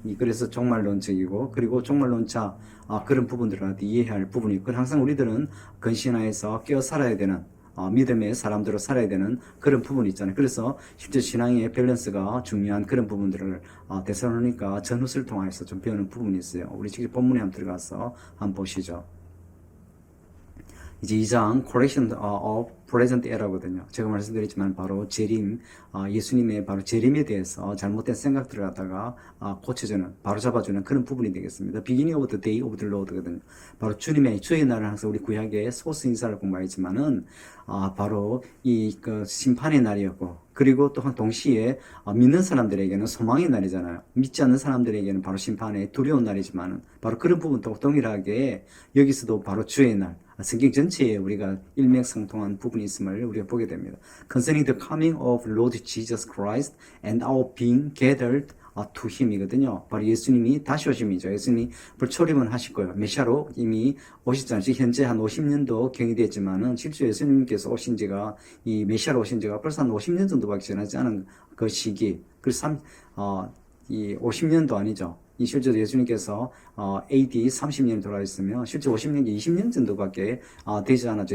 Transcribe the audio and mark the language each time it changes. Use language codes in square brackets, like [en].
[ko] 그래서 종말론적이고, 그리고 종말론자 그런 부분들을 갖다 이해할 부분이 있고, 항상 우리들은 근신하에서 깨어 살아야 되는 믿음의 사람들로 살아야 되는 그런 부분이 있잖아요. 그래서 실제 신앙의 밸런스가 중요한 그런 부분들을 데살로니가 전후서를 통해서 좀 배우는 부분이 있어요. 우리 직접 본문에 한번 들어가서 한번 보시죠. 이제 2장 [en] correction of present era거든요. [ko] 제가 말씀드렸지만 바로 재림, 예수님의 바로 재림에 대해서 잘못된 생각들을 갖다가 고쳐주는, 바로 잡아주는 그런 부분이 되겠습니다. [en] Beginning of the day of the Lord거든요. [ko] 바로 주의 날을 항상 우리 구약의 소스 인사를 공부했지만은 바로 그 심판의 날이었고, 그리고 또한 동시에 믿는 사람들에게는 소망의 날이잖아요. 믿지 않는 사람들에게는 바로 심판의 두려운 날이지만은 바로 그런 부분도 동일하게 여기서도 바로 주의 날, 성경 전체에 우리가 일맥상통한 부분이 있음을 우리가 보게 됩니다. [en] Concerning the coming of Lord Jesus Christ and our being gathered to Him이거든요. [ko] 바로 예수님이 다시 오심이죠. 예수님이 불초림은 하실 거예요. 메시아로 이미 오셨잖아요. 현재 한 50년도 경이 됐지만은 실제 예수님께서 오신 지가, 이 메시아로 오신 지가 벌써 한 50년 정도밖에 지나지 않은 그 시기. 그래서 이 50년도 아니죠. 이 실제로 예수님께서 AD 30년 돌아있으면 실제 50년, 20년 정도밖에 되지 않았죠.